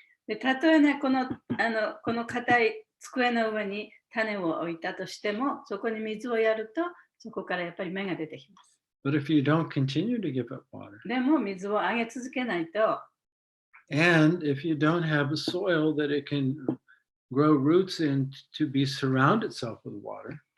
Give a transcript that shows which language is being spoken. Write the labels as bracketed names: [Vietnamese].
[Japanese] でたとえね、この硬い机の上に種を置いたとしても、そこに水をやると、そこからやっぱり芽が出てきます。 [English] But if you don't continue to give up water, [Japanese] でも水をあげ続けないと、 [English] and if you don't have a soil that it can grow roots in to be surround itself with water,